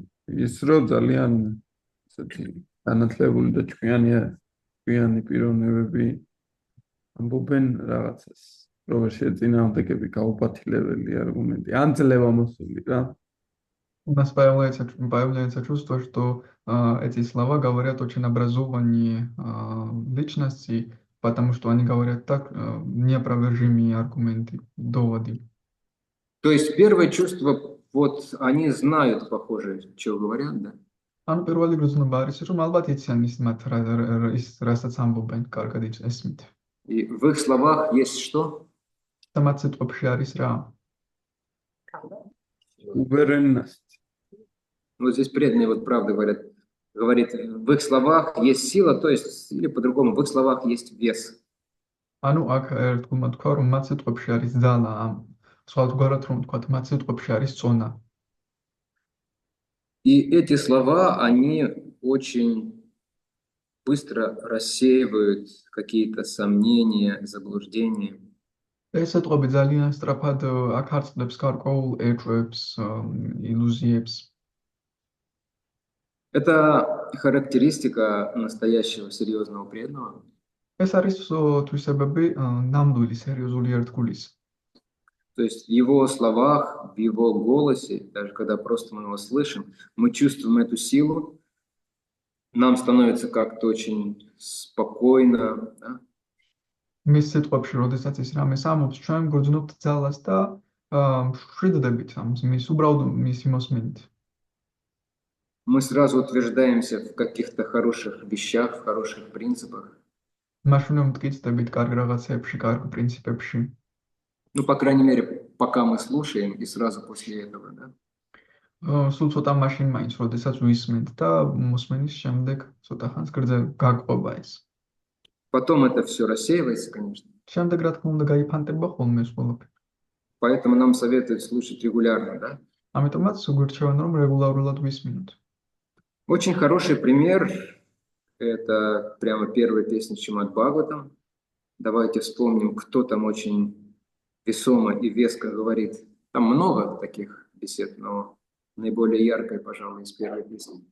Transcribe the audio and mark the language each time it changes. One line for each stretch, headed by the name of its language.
Georgian: ის რო ძალიან ესეთი განათლებული და ჭკვიანი პიროვნებები ამბობენ რაღაცას, რომ შეწინააღმდეგები გაუბათილებელი аргументы, ან ძლევა მოსული რა.
Russian: У нас появляется чувство, что эти слова говорят очень образованные личности, потому что они говорят так неопровержимые аргументы, доводы. То есть первое чувство, вот они знают, похоже, что говорят, да?
Georgian: ანუ პირველი გრძნობა არის, რომ ალბათ იციან ის მათ ის რასაც ამბობენ, კარგად ესმით.
Russian: И в их словах есть что?
Georgian: და მათ სიტყვებში არის რა?
Russian: Уверенность. Вот здесь преданные вот правда говорит, в их словах есть сила, то есть, или по-другому, в их словах есть вес.
Georgian: ანუ აქ ერთგულმა თქვა, რომ მათ სიტყვებში არის ძალა, სხვათგარად რომ თქვა, მათ სიტყვებში არის წონა.
Russian: И эти слова, они очень быстро рассеивают какие-то сомнения, заблуждения.
Georgian: ეს სიტყვები ძალიან სწრაფად აკარწყლებს გარკვეულ ეჭვებს, ილუზიებს.
Russian: Это характеристика настоящего серьезного преданного.
Georgian: ეს არის თვისებები ნამდვილი სერიოზული ერთგულის.
Russian: То есть в его словах, в его голосе, даже когда просто мы его слышим, мы чувствуем эту силу, нам становится как-то очень спокойно, да?
Georgian: მის სიტყვებში, როდესაც ის რამეს ამბობს, ჩვენ გვგრძნობთ ძალას და მშვიდდებით მის უბრალოდ მისი მოსმენით.
Russian: Мы сразу утверждаемся в каких-то хороших вещах, в хороших принципах.
Georgian: მაშინვე მტკიცდებით კარგ რაღაცებში, კარგ პრინციპებში.
Russian: Ну, по крайней мере, пока мы слушаем, и сразу после этого, да?
Georgian: სულ ცოტა მაშინ მაინც, როდესაც ვისმენთ და მოსმენის შემდეგ ცოტა ხანს გაგვყობა ეს.
Russian: Потом это все рассеивается, конечно.
Georgian: შემდეგ რა თქმა უნდა გაიფანტება ხოლმე ეს ყველაფერი.
Russian: Поэтому нам советуют слушать регулярно, да?
Georgian: ამიტომაც გვირჩევენ რომ რეგულარულად ვისმინოთ.
Russian: Очень хороший пример – это прямо первая песня Шримад Бхагаватам. Давайте вспомним, кто там очень весомо и веско говорит. Там много таких бесед, но наиболее яркая, пожалуй, из первой песни.